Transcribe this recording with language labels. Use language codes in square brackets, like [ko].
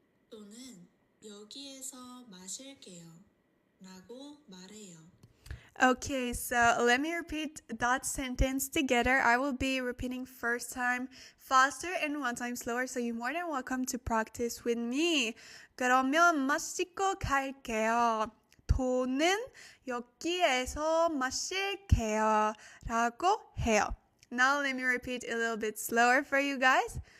[ko] 또는 여기에서 마실게요. 라고 말해요. [en] Okay, so let me repeat that sentence together. I will be repeating first time faster and one time slower, so you're more than welcome to practice with me. [ko] 그러면 마시고 갈게요. 돈은 여기에서 마실게요. 라고 해요. [en] Now let me repeat a little bit slower for you guys.